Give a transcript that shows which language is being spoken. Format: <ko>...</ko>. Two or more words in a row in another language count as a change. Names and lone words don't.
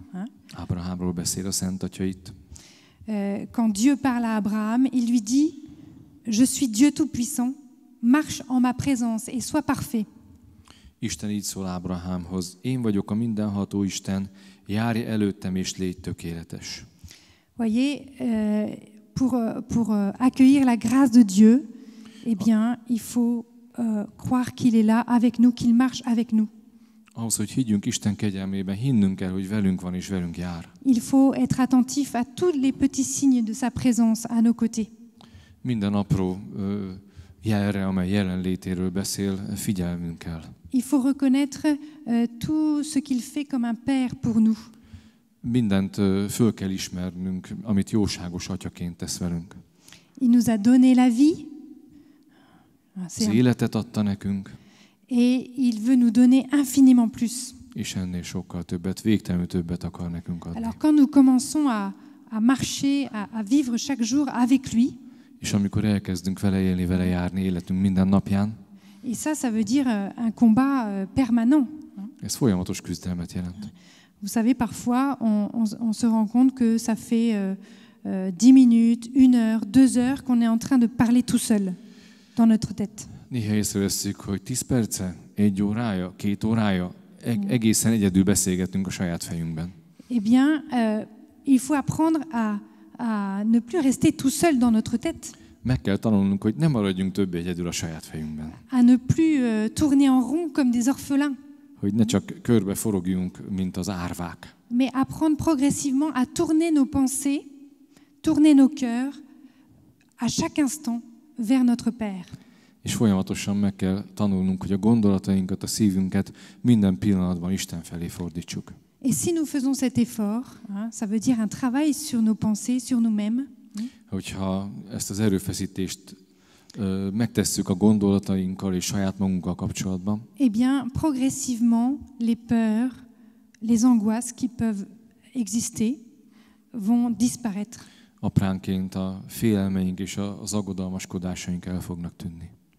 <hu>Ábrahámról beszél a Szent Atya itt.</hu> <fr>Quand Dieu parle à Abraham, il lui dit « Je suis Dieu Tout-Puissant, marche en ma présence et sois parfait. »</fr> <hu>Isten így szól Ábrahámhoz, én vagyok a mindenható Isten, járj előttem és légy tökéletes.</hu> <fr>Voyez, pour accueillir la grâce de Dieu, eh bien, il faut croire qu'il est là avec nous, qu'il marche avec nous.</fr> <hu>Ahhoz, hogy higgyünk Isten kegyelmében, hinnünk kell, hogy velünk van és velünk jár.</hu> <fr>Il faut être attentif à tous les petits signes de sa présence à nos côtés.</fr> <hu>Minden apró jelre, amely jelenlétéről beszél, figyelnünk kell.</hu> <fr>Il faut reconnaître tout ce qu'il fait comme un père pour nous.</fr> <hu>Mindent föl kell ismernünk, amit jóságos atyaként tesz velünk.</hu> <fr>Il nous a donné la vie.</fr> <hu>Az életet adta nekünk.</hu> <fr>Et il veut nous donner infiniment plus.</fr> <hu>És ennél sokkal többet, végtelenül többet akar nekünk adni.</hu> <fr>Alors quand nous commençons à marcher, à vivre chaque jour avec lui,</fr> <hu>és amikor elkezdünk vele élni, vele járni életünk minden napján,</hu> <fr>et ça veut dire un combat permanent.</fr> <hu>Ez folyamatos küzdelmet jelent.</hu> <fr>Vous savez, parfois, on se rend compte que ça fait 10 minutes, 1 heure, 2 heures qu'on est en train de parler tout seul dans notre tête.</fr> <hu>Néha észreveszünk, hogy 10 perce, 1 órája, 2 órája, egészen egyedül beszélgetünk a saját fejünkben.</hu> <fr>Eh bien, il faut apprendre à ne plus rester tout seul dans notre tête.</fr> <hu>Meg kell tanulnunk, hogy nem maradjunk többé egyedül a saját fejünkben.</hu> <fr>À ne plus tourner en rond comme des orphelins.</fr> <hu>Hogy ne csak körbe forogjunk, mint az árvák.</hu> <fr>Mais apprendre progressivement à tourner nos pensées, tourner nos cœurs à chaque instant vers notre Père.</fr> <hu>És folyamatosan meg kell tanulnunk, hogy a gondolatainkat, a szívünket minden pillanatban Isten felé fordítsuk.</hu> <fr>Et si nous faisons cet effort, ça veut dire un travail sur nos pensées, sur nous-mêmes.</fr> <hu>Hogyha ezt az erőfeszítést megtesszük a gondolatainkkal és saját magunkkal kapcsolatban,</hu> <fr>eh bien, progressivement, les peurs, les angoisses qui peuvent exister vont disparaître.</fr> <hu>Apránként a félelmeink és az aggodalmaskodásaink el fognak tűnni.</hu>